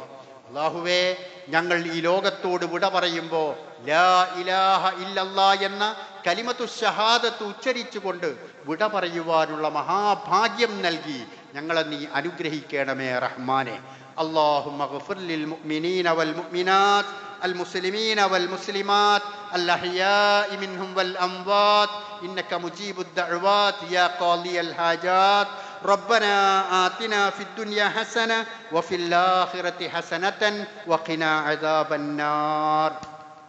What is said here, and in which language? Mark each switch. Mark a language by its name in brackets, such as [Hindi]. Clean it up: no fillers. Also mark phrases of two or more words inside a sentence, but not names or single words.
[Malayalam] അല്ലാഹുവേ, ഞങ്ങൾ ഈ ലോകത്തോട് വിട പറയുമ്പോൾ [Arabic] لا إله إلا الله [Malayalam] എന്ന [Arabic] كلمة الشهادة [Malayalam] ഉച്ചരിച്ചുകൊണ്ട് വിട പറയുവാനുള്ള മഹാഭാഗ്യം നൽകി ഞങ്ങളെ നീ അനുഗ്രഹിക്കണമേ റഹ്മാനെ. [Arabic] اللهم اغفر للمؤمنين والمؤمنات المسلمين والمسلمات الأحياء منهم والأموات إنك مجيب الدعوات يا قاضي الحاجات. ربنا آتنا في الدنيا حسنة وفي الآخرة حسنة وقنا عذاب النار.